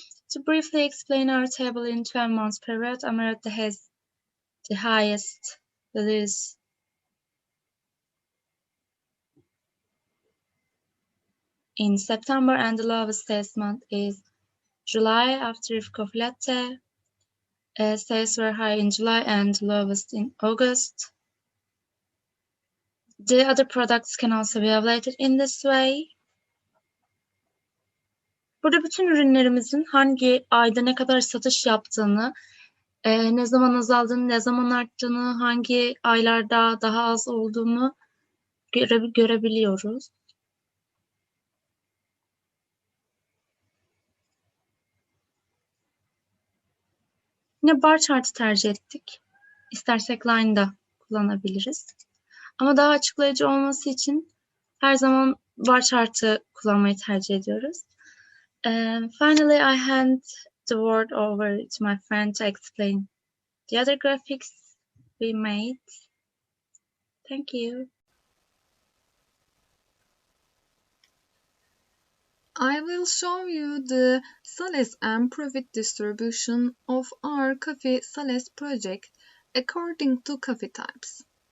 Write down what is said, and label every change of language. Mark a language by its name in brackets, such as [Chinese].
[English] To briefly explain our table in 12 months period, Amaretto has the highest values in September, and the lowest sales month is July. After coffee latte, sales were high in July and lowest in August. The other products can also be evaluated in this way. [Turkish] Burada bütün ürünlerimizin hangi ayda ne kadar satış yaptığını, ne zaman azaldığını, ne zaman arttığını, hangi aylarda daha az olduğunu görebiliyoruz. Yine bar chart'ı tercih ettik. İstersek line'da kullanabiliriz. Ama daha açıklayıcı olması için her zaman bar chart'ı kullanmayı tercih ediyoruz. [English] Finally, I hand the word over to my friend to explain the other graphics we made. Thank you. I will show you the sales and profit distribution of our coffee sales project according to coffee types.